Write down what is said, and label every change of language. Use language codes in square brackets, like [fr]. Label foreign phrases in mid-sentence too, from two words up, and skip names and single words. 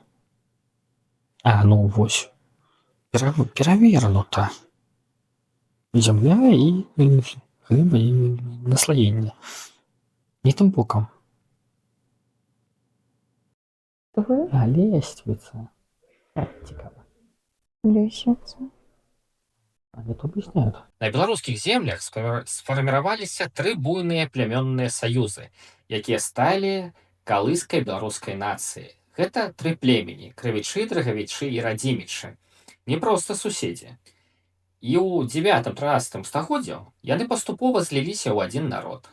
[be] А, ну вось. Перавернута. Зямля і гліба і наслаенне. Не тым бокам. А, лесвіца. Цікава. Лесвіца. [ru] Они то объясняют. [be] На беларускіх землях сфарміраваліся 3 буйныя плямённыя саюзы, якія сталі калыскай беларускай нацыі. Гэта 3 племені: крывічы, драгавічы і радзімічы. Не проста суседзі. І ў 9-13 стагоддзяў яны паступова зліліся ў адзін народ.